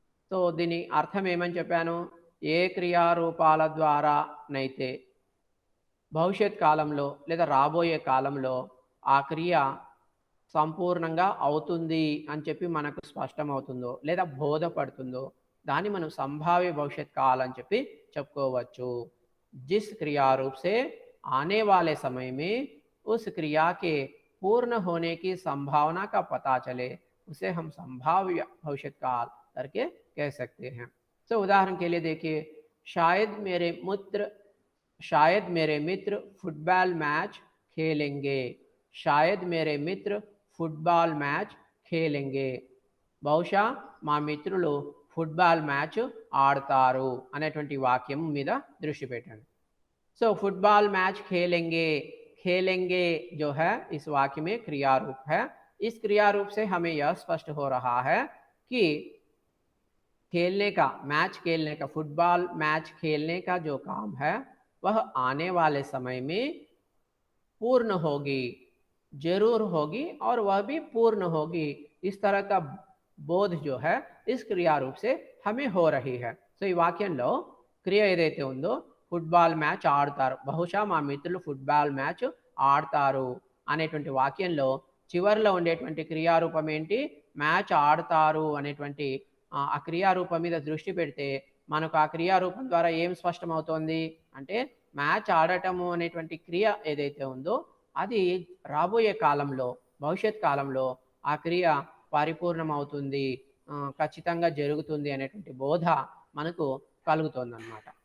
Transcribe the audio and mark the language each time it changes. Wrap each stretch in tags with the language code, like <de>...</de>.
<te>So దీని అర్థం ఏమని చెప్పాను? ఏ క్రియారూపాల ద్వారానైతే భవిష్యత్ కాలంలో లేదా రాబోయే కాలంలో ఆ క్రియ సంపూర్ణంగా అవుతుంది అని చెప్పి మనకు స్పష్టమవుతుందో లేదా బోధపడుతుందో దాన్ని మనం సంభావ్య భవిష్యత్ కాల్ అని చెప్పి చెప్పుకోవచ్చు.</te> <hi>जिस क्रिया रूप से आने वाले समय में उस क्रिया के पूर्ण होने की संभावना का पता चले उसे हम संभाव्य भविष्यत काल करके कह सकते हैं. तो उदाहरण के लिए देखिए, शायद मेरे मित्र फुटबॉल मैच खेलेंगे. शायद मेरे मित्र फुटबॉल मैच खेलेंगे.</hi> <te>బహుశా మా మిత్రులు ఫుట్బాల్ మ్యాచ్ ఆడతారు అనేటువంటి వాక్యం మీద దృష్టి పెట్టండి.</te> <hi>సో फुटबॉल मैच खेलेंगे, खेलेंगे जो है इस वाक्य में क्रिया रूप है. इस क्रिया रूप से हमें यह स्पष्ट हो रहा है कि खेलने का, मैच खेलने का, फुटबॉल मैच खेलने का जो काम है वह आने वाले समय में पूर्ण होगी, जरूर होगी और वह भी पूर्ण होगी. इस तरह का बोध जो है इस क्रिया रूप से हमें हो रही है.</hi> <te>సో ఈ వాక్యంలో క్రియ ఏదైతే ఉందో ఫుట్బాల్ మ్యాచ్ ఆడతారు, బహుశా మా మిత్రులు ఫుట్బాల్ మ్యాచ్ ఆడతారు అనేటువంటి వాక్యంలో చివరిలో ఉండేటువంటి క్రియారూపం ఏంటి? మ్యాచ్ ఆడతారు అనేటువంటి ఆ క్రియారూపం మీద దృష్టి పెడితే మనకు ఆ క్రియారూపం ద్వారా ఏం స్పష్టమవుతోంది అంటే మ్యాచ్ ఆడటము అనేటువంటి క్రియ ఏదైతే ఉందో అది రాబోయే కాలంలో, భవిష్యత్ కాలంలో ఆ క్రియ పరిపూర్ణమవుతుంది, ఖచ్చితంగా జరుగుతుంది అనేటువంటి బోధ మనకు కలుగుతుందన్నమాట.</te>